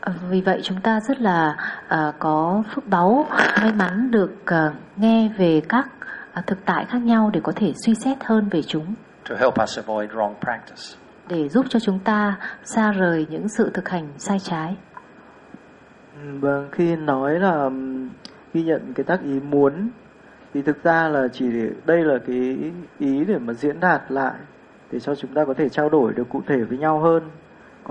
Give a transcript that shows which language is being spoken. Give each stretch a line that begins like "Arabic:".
Vietnamese: Vì vậy chúng ta rất là có phước báu, may mắn được nghe về các thực tại khác nhau để có thể suy xét hơn về chúng.
English: To help us avoid wrong practice.
Vietnamese: Để giúp cho chúng ta xa rời những sự thực hành sai trái. Vâng, khi nói là ghi nhận cái tác ý muốn thì thực ra là chỉ để, đây là cái ý để mà diễn đạt lại để cho chúng ta có thể trao đổi được cụ thể với nhau hơn. Có